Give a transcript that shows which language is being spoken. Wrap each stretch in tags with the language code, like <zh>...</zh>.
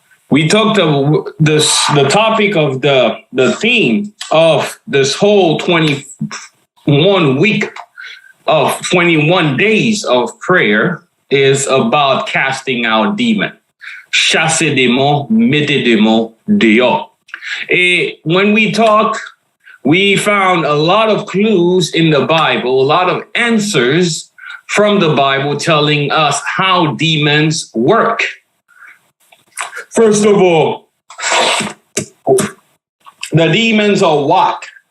<en>We talked about the topic of the theme of this whole 21 week of 21 days of prayer is about casting out demons.</en> <fr>Chasser démons, mettez démons dehors.</fr> <en>And when we talk, we found a lot of clues in the Bible, a lot of answers from the Bible telling us how demons work. First of all, the demons are what?</en>